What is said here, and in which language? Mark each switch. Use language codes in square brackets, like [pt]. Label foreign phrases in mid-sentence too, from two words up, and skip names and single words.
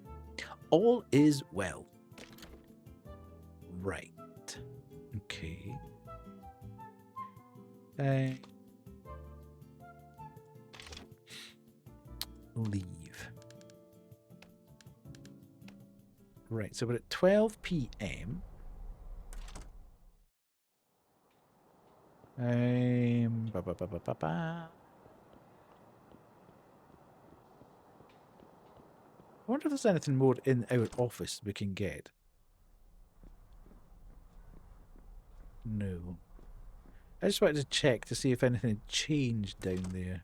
[en] All is well. Right. Okay. Leave. Right, so we're at 12 p.m. Ba, ba, ba, ba, ba, ba. I wonder if there's anything more in our office we can get. No. I just wanted to check to see if anything had changed down there.